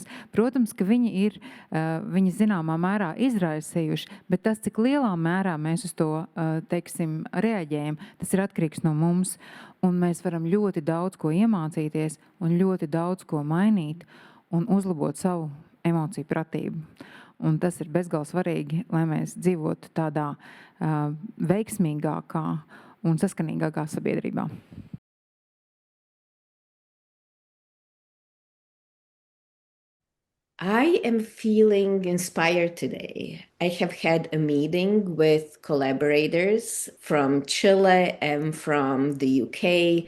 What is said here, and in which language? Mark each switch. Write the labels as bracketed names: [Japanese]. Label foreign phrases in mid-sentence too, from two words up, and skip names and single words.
[Latvian] Protams, ka viņi zināmā mērā izraisījuši, bet tas, cik lielā mērā mēs uz to, teiksim, reaģējam, tas ir atkarīgs no mums, un mēs varam ļoti daudz ko iemācīties un ļoti daudz ko mainīt un uzlabot savu emociju pratību. Un tas ir bezgalīgi svarīgi, lai mēs dzīvotu tādā veiksmīgākā un saskanīgākā sabiedrībā. [English] I am feeling inspired today. I have had a meeting with collaborators from Chile and from the UK.